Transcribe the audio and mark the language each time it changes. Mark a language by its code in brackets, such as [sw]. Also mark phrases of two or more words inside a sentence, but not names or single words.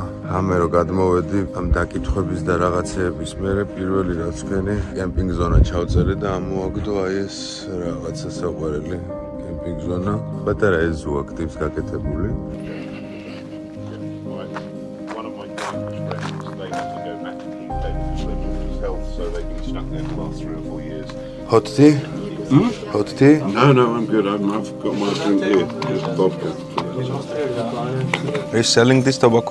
[ka] ამე რო გადმოვედი ამ დაკითხვების და რაღაცეების მერე პირველი რაც ვქენი კემპინგ ზონა ჩავწერე და ამოაგდო აი ეს რაღაცა საყვარელი კემპინგ ზონა. პატარა ეს ზოა ტიპს გაკეთებული. [en] One of my friends, they have to go back to the UK to live with his health. stuck there for the last 3 or 4 years. Hot tea? Hot tea? No, I'm good. I've got my drink here. Just vodka. Are you selling this tobacco?